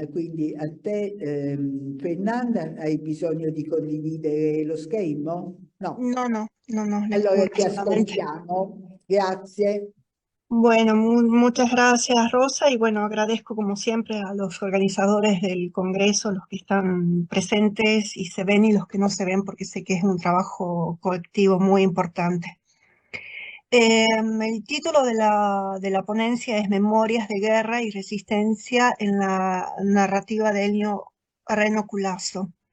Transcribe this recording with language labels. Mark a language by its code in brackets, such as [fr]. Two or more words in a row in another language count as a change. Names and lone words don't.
[it] Quindi a te, Fernanda, hai bisogno di condividere lo schermo? No. No, les Allora cubro ti solamente. ascoltiamo. Grazie. [es] Bueno, muchas gracias, Rosa, y bueno, agradezco como siempre a los organizadores del Congreso, los que están presentes y se ven y los que no se ven, porque sé que es un trabajo colectivo muy importante. El título de la ponencia es Memorias de Guerra y Resistencia en la narrativa de Elio Reno Culasso.